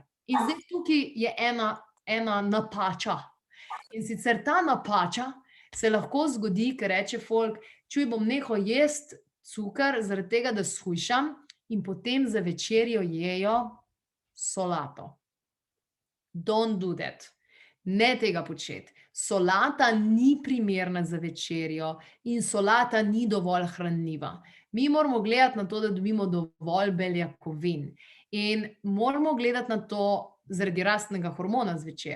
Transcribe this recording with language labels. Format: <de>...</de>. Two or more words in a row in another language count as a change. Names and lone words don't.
<sl>In zdaj tukaj je ena napača. In sicer ta napača se lahko zgodi, ker reče folk, čuj, bom nehal jesti cukor, zaradi tega, da shujšam, in potem za večerjo jejo solato.</sl> <en>Don't do that.</en> <sl>Ne tega početi. Solata ni primerna za večerjo in solata ni dovolj hranljiva. Mi moramo gledati na to, da dobimo dovolj beljakovin. In moramo gledati na to zaradi rastnega hormona zvečer.</sl>